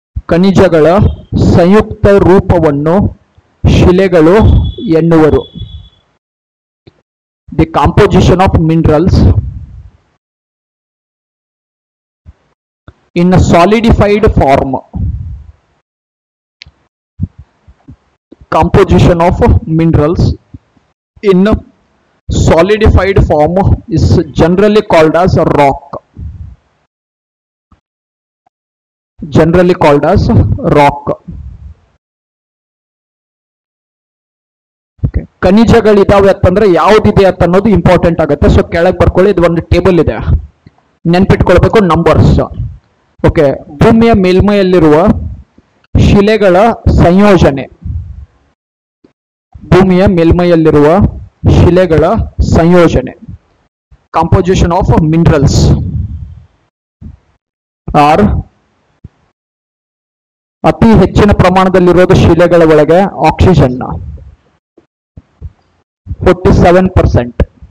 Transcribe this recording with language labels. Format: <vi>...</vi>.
<kn>ಖನಿಜಗಳ ಸಂಯುಕ್ತ ರೂಪವನ್ನು ಶಿಲೆಗಳು ಎನ್ನುವರು.</kn> <en>The composition of minerals in a solidified form. Composition of minerals in a solidified form is generally called as rock. Generally called as rock. Okay.</en> <kn>ಖನಿಜಗಳಿದಾವೆ ಅಂತಂದ್ರೆ ಯಾವ್ದಿದೆ ಅಂತ ಅನ್ನೋದು important ಆಗುತ್ತೆ. So ಕೆಳಗೆ ಬರ್ಕೊಳ್ಳಿ, ಇದು ಒಂದು ಟೇಬಲ್ ಇದೆ, ನೆನ್ಪಿಟ್ಕೊಳ್ಬೇಕು ನಂಬರ್ಸ್. ಓಕೆ, ಭೂಮಿಯ ಮೇಲ್ಮೈಯಲ್ಲಿರುವ ಶಿಲೆಗಳ ಸಂಯೋಜನೆ, ಭೂಮಿಯ ಮೇಲ್ಮೈಯಲ್ಲಿರುವ ಶಿಲೆಗಳ ಸಂಯೋಜನೆ,</kn> <en>composition of minerals are</en> <kn>ಅತಿ ಹೆಚ್ಚಿನ ಪ್ರಮಾಣದಲ್ಲಿರೋದು ಶಿಲೆಗಳ ಒಳಗೆ ಆಕ್ಸಿಜನ್ 47%.</kn>